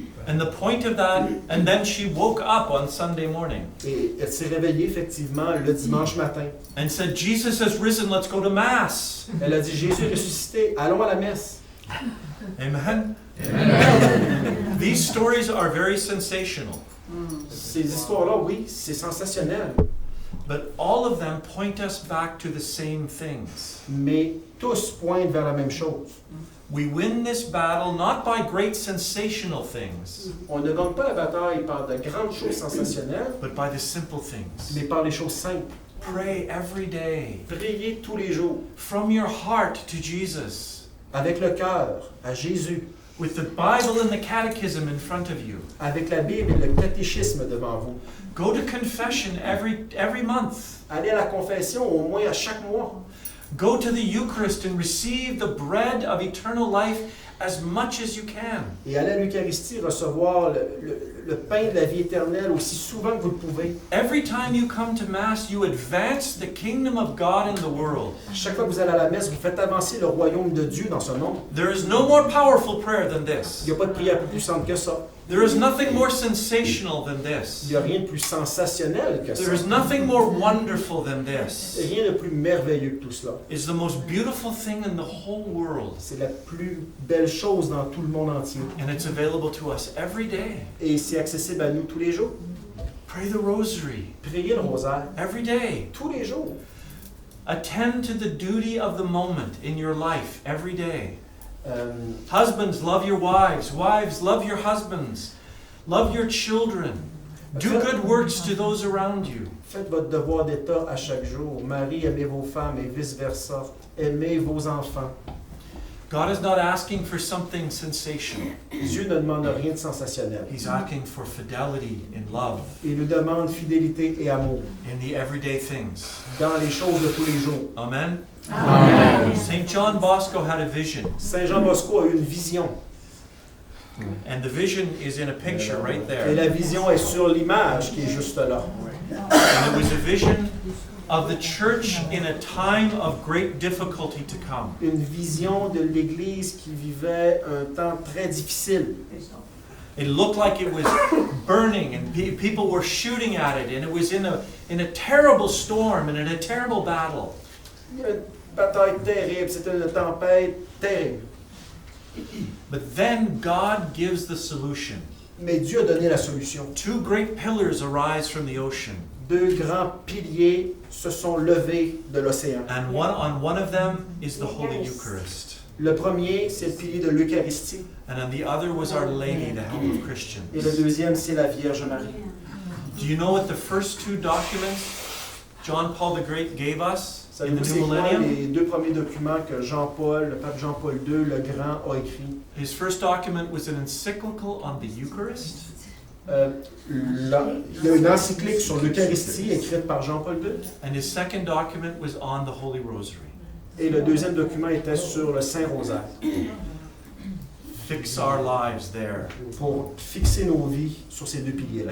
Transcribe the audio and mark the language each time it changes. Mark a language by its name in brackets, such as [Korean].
[English] And the point of that, and then she woke up on Sunday morning [French] Et elle s'est réveillée effectivement le dimanche matin. [English] and said, Jesus has risen, let's go to Mass. [French] Elle a dit, Jésus est ressuscité, allons à la messe. [English] Amen? These stories are very sensational, [French] Ces histoires-là, oui, c'est sensationnel. [English] but all of them point us back to the same things. [French] Mais tous pointent vers la même chose. [English] We win this battle not by great sensational things, [French] On ne gagne pas la bataille par de grandes choses sensationnelles, [English] but by the simple things. [French] mais par les choses simples. [English] Pray every day [French] Priez tous les jours, [English] from your heart to Jesus, [French] avec le cœur, à Jésus, [English] with the Bible and the catechism in front of you. [French] avec la Bible et le catéchisme devant vous. [English] Go to confession every month. [French] Allez à la confession au moins à chaque mois. [English] Go to the Eucharist and receive the bread of eternal life as much as you can. [French] Et allez à l'Eucharistie recevoir le pain de la vie éternelle aussi souvent que vous le pouvez. [English] Every time you come to Mass, you advance the kingdom of God in the world. [French] Chaque fois que vous allez à la messe, vous faites avancer le royaume de Dieu dans ce monde. [English] There is no more powerful prayer than [French] Il [English] this. [French] n'y a pas de prière plus puissante que ça. [English] There is nothing more sensational than [French] Il [English] this. [French] n'y a rien de plus sensationnel que [English] There is [French] ça. [English] nothing more wonderful than this. [French] Rien de plus merveilleux que tout cela. [English] It's the most beautiful thing in the whole world. [French] C'est la plus belle chose dans tout le monde entier. [English] And it's available to us every day. [French] Et c'est accessible à nous tous les jours. [English] Pray the rosary [French] Priez le rosaire [English] every day. [French] tous les jours. [English] Attend to the duty of the moment in your life every day. Euh, Husbands, love your wives. Wives, love your husbands. Love your children. Do good works to those around you. [French] Faites votre devoir d'État à chaque jour. Marie, aimez vos femmes et vice-versa. Aimez vos enfants. [English] God is not asking for something sensational. [French] Dieu ne demande rien de sensationnel. [English] He's asking for fidelity in love, [French] Il nous demande fidélité et amour [English] in the everyday things. [French] dans les choses de tous les jours. [English] Amen? Amen. St. John Bosco had a vision, [French] Saint Jean Bosco a eu une vision. [English] and the vision is in a picture right [French] Et [English] there. [French] la vision est sur l'image qui est juste là. [English] And it was a vision of the church in a time of great difficulty to come. [French] Une vision de l'Église qui vivait un temps très difficile. [English] It looked like it was burning and people were shooting at it, and it was in a terrible storm and in a terrible battle. [French] Il y a une bataille terrible, c'était une tempête terrible. [English] But then God gives the solution. [French] Mais Dieu a donné la solution. [English] Two great pillars arise from the ocean, [French] Deux grands piliers se sont levés de l'océan. [English] and on one of them is the Holy Eucharist, [French] Le premier, c'est le pilier de l'Eucharistie. [English] and on the other was Our Lady, the help of Christians. [French] Et le deuxième, c'est la Vierge Marie. [English] Do you know what the first two documents John Paul the Great gave us in [French] Savez-vous [English] the [French] c'est [English] new [French] quoi [English] millennium? [French] les deux premiers documents que Jean-Paul, le pape Jean-Paul II, le Grand, a écrits? [English] His first document was an encyclical on the Eucharist, [French] Il y a une encyclique sur l'Eucharistie écrite par Jean-Paul II. [English] and his second document was on the Holy Rosary. [French] Et le deuxième document était sur le Saint-Rosaire, [English] Fix our lives there, [French] pour fixer nos vies sur ces deux piliers-là.